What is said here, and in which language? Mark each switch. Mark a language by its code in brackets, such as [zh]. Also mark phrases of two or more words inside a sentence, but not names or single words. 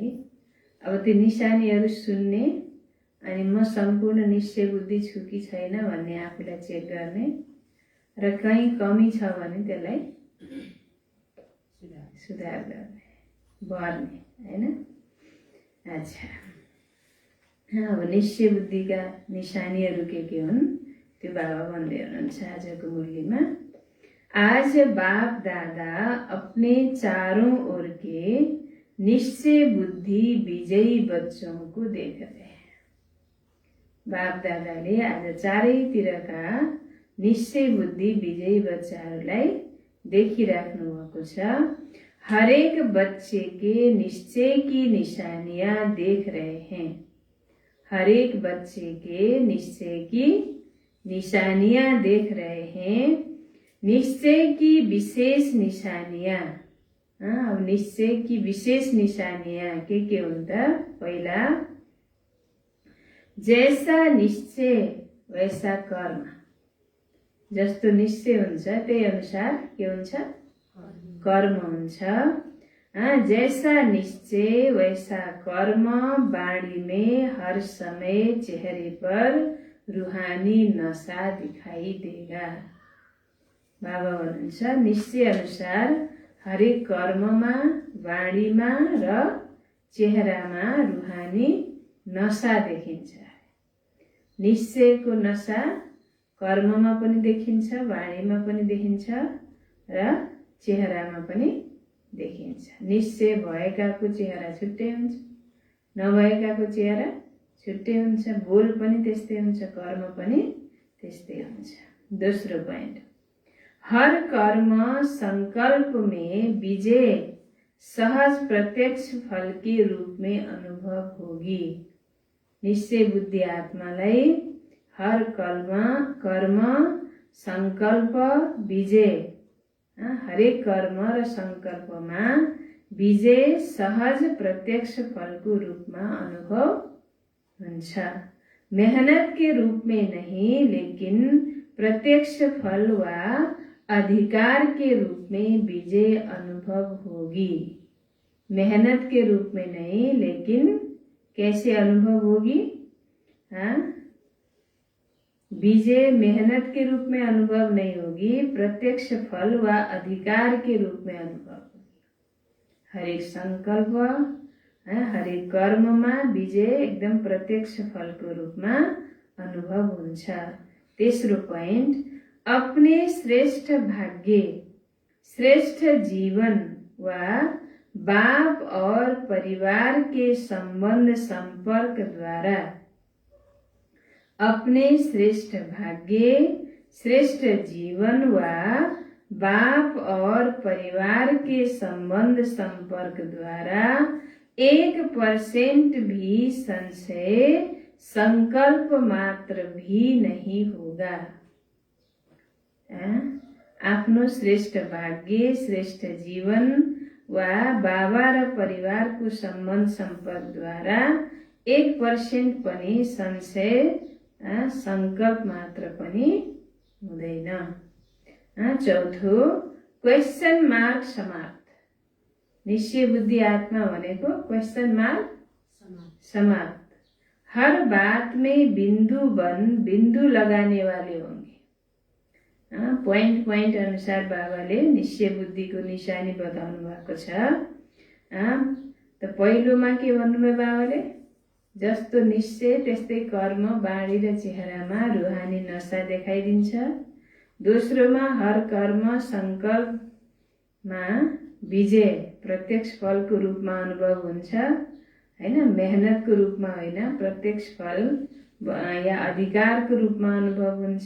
[ne] अब त्यो निशानीहरू सुन्ने अनि म सम्पूर्ण निश्चय बुद्धि छु कि छैन भन्ने आफूलाई चेक गर्ने र कहीँ कमी छ भने त्यसलाई सुधार गर्ने, बढ्ने हैन। अच्छा, अब निश्चय बुद्धिका निशानीहरू के हुन् त्यो बाबा भन्दै हुनुहुन्छ आजको मुरलीमा। [hi] आज बाप दादा अपने चारों ओर के निश्चय बुद्धि विजयी बच्चों को देख रहे हैं। [ne] बाप दादाले आज चारैतिरका निश्चय बुद्धि विजयी बच्चाहरूलाई देखिराख्नु भएको छ। [hi] हरेक बच्चे के निश्चय की निशानियां देख रहे हैं। हरेक बच्चे के निश्चय की निशानियां देख रहे हैं। निश्चय की विशेष निशानियां। अब निश्चय की विशेष निशानियां [ne] के हुन् त? पहिला, [hi] जैसा निश्चय वैसा कर्म। [ne] जस्तो निश्चय हुन्छ त्यही अनुसार के हुन्छ? कर्म हुन्छ। [hi] जैसा निश्चय वैसा कर्म। वाणी में हर समय चेहरे पर रूहानी नशा दिखाई देगा। [ne] बाबा भन्नुहुन्छ निश्चय अनुसार हरेक कर्ममा, वाणीमा र चेहरामा रूहानी नशा देखिन्छ। निश्चयको नशा कर्ममा पनि देखिन्छ, वाणीमा पनि देखिन्छ र चेहरामा पनि देखिन्छ। निश्चय भएकाको चेहरा छुट्टै हुन्छ, नभएकाको चेहरा छुट्टै हुन्छ। बोल पनि त्यस्तै हुन्छ, कर्म पनि त्यस्तै हुन्छ। [hi] दोस्रो पॉइंट, हर कर्म संकल्प में विजय सहज प्रत्यक्ष फल के रूप में अनुभव होगी। [ne] निश्चय बुद्धि आत्मालाई [hi] हर कर्म संकल्प विजय, [ne] हरेक कर्म र संकल्पमा विजय सहज प्रत्यक्ष फलको रूपमा अनुभव हुन्छ। [hi] मेहनत के रूप में नहीं, लेकिन प्रत्यक्ष फल व अधिकार के रूप में विजय अनुभव होगी। मेहनत के रूप में नहीं, लेकिन कैसे अनुभव होगी? विजय मेहनत के रूप में अनुभव नहीं होगी, प्रत्यक्ष फल व अधिकार के रूप में अनुभव होगी। [ne] हरेक संकल्प, हरेक कर्ममा विजय एकदम प्रत्यक्ष फलको रूपमा अनुभव हुन्छ। [hi] तेस्रो पॉइंट, अपने श्रेष्ठ भाग्य, श्रेष्ठ जीवन व बाप और परिवार के संबंध संपर्क द्वारा अपने श्रेष्ठ भाग्य, श्रेष्ठ जीवन व बाप और परिवार के संबंध संपर्क द्वारा 1% भी संशय, संकल्प मात्र भी नहीं होगा। [ne] आफ्नो श्रेष्ठ भाग्य, श्रेष्ठ जीवन व बाबा र परिवार को संबंध संपर्क द्वारा 1% पनि संशय, संकल्प मात्र पनि हुँदैन। चौथो, [en] question mark समाप्त। [ne] निश्चय बुद्धि आत्मा भनेको [en] question mark [ne] समाप्त। [hi] हर बात में बिंदु लगाने वाले होंगे। [ne] पोइन्ट पोइन्ट अनुसार बाबाले निश्चय बुद्धिको निशानी बताउनु भएको छ। त पहिलोमा के भन्नुभयो बाबाले, जस्तो निश्चय त्यस्तै कर्म बाणी र चेहरामा रुहानी नशा देखाइदिन्छ। दोस्रोमा हर कर्म संकल्पमा विजय प्रत्यक्ष फलको रूपमा अनुभव हुन्छ हैन, मेहनतको रूपमा होइन, प्रत्यक्ष फल या अधिकारको रूपमा अनुभव हुन्छ।